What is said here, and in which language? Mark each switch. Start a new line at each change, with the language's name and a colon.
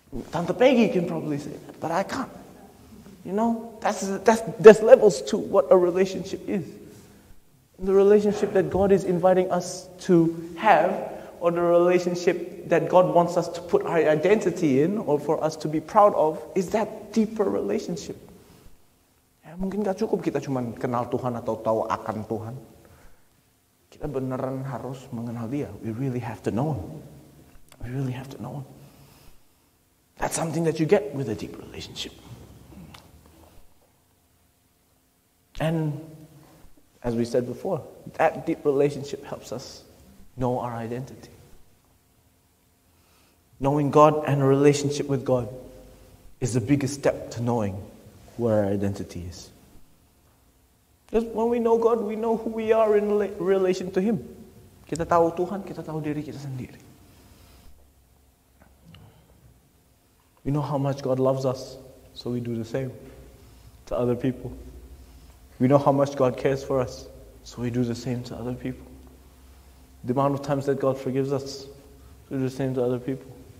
English: Tante Peggy can probably say that, but I can't. You know, there's levels to what a relationship is. The relationship that God is inviting us to have, or the relationship that God wants us to put our identity in, or for us to be proud of, is that deeper relationship.
Indonesian: Ya, mungkin gak cukup kita cuma kenal Tuhan atau tahu akan Tuhan. Kita beneran harus mengenal Dia.
English: We really have to know Him. We really have to know Him. That's something that you get with a deep relationship. And as we said before, that deep relationship helps us know our identity. Knowing God and a relationship with God is the biggest step to knowing where our identity is. Because when we know God, we know who we are in relation to Him.
Indonesian: Kita tahu Tuhan, kita tahu diri kita sendiri.
English: We know how much God loves us, so we do the same to other people. We know how much God cares for us, so we do the same to other people. The amount of times that God forgives us, so we do the same to other people.